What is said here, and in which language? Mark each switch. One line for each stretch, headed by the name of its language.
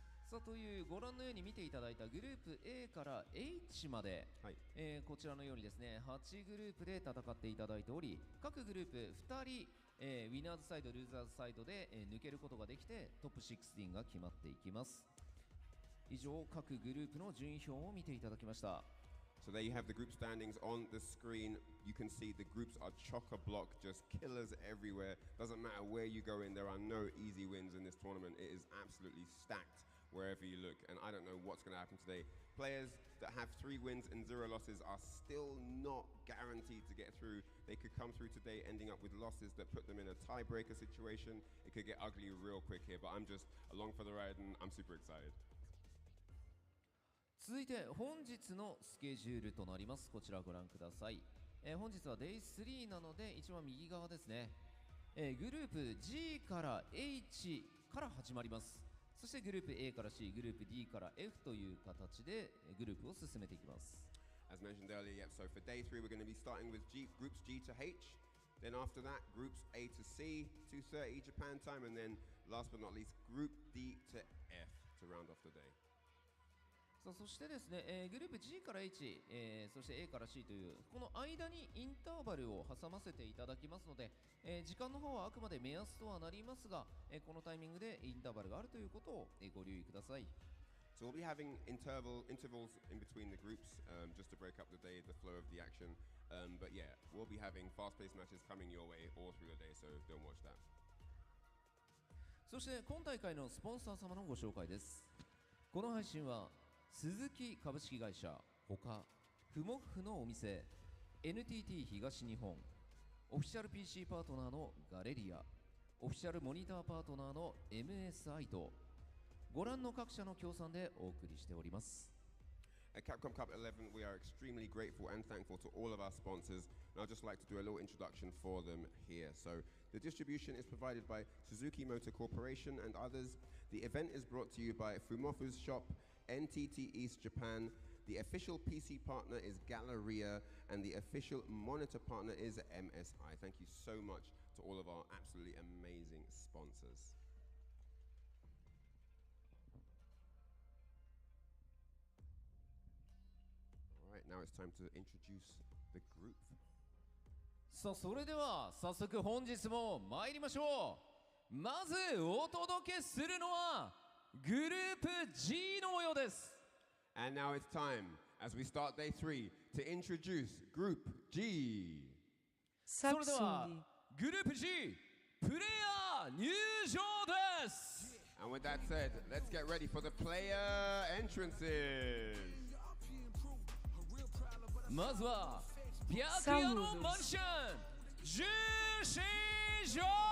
Japanese: さあというご覧のように見ていただいたグループ A から H まで、はいこちらのようにですね8グループで戦っていただいており、各グループ2人、ウィナーズサイドルーザーズサイドで、抜けることができてトップ16が決まっていきます。以上各グループの順位表を見ていただきました。
English: So there you have the group standings on the screen. You can see the groups are chock-a-block, just killers everywhere. Doesn't matter where you go in, there are no easy wins in this tournament. It is absolutely stacked wherever you look, and I don't know what's going to happen today. Players that have 3 wins and 0 losses are still not guaranteed to get through. They could come through today ending up with losses that put them in a tiebreaker situation. It could get ugly real quick here, but I'm just along for the ride and I'm super excited.
Japanese: 続いて本日のスケジュールとなります。こちらご覧ください。本日は Day3 なので一番右側ですね。グループ G から H から始まります。そしてグループ A から C、グループ D から F という形でグループを進めていきます。
English: As mentioned earlier, yep, so for day 3 we're going to be starting with groups G to H. Then after that, groups A to C, 2:30 Japan time, and then last but not least, group D to F to round off the day.
Japanese: さあそしてですね、グループ G から H、そして A から C というこの間にインターバルを挟ませていただきますので、時間の方はあくまで目安とはなりますが、このタイミングでインターバルがあるということを、ご留意ください。
English: So we'll be having intervals in between the groups, just to break up the day, the flow of the action. But yeah, we'll be having fast-paced matches coming your way all through the day, so don't watch that.
Japanese: そして今大会のスポンサー様のご紹介です。この配信は鈴木株式会社ほかふもふのお店 NTT 東日本オフィシャル PC パートナーのガレリアオフィシャルモニターパートナーの MSI とご覧の各社の協賛でお送りしております。
English: At Capcom Cup 11, we are extremely grateful and thankful to all of our sponsors, and I'd just like to do a little introduction for them here. So, the distribution is provided by Suzuki Motor Corporation and others. The event is brought to you by Fumofu's Shop, NTT East Japan. The official PC partner is Galera, and the official monitor partner is MSI. Thank you so much to all of our absolutely amazing sponsors. Now it's time to introduce the group.
Japanese: さあそれでは早速本日も参りましょう。まずお届けするのはグループ G の模様です。
English: And now it's time, as we start day 3, to introduce Group G.
Japanese: それではグループ G プレイヤー入場です。
English: And with that said, let's get ready for the player entrances.
Japanese: まずは白夜のマジシャンジュシジョー。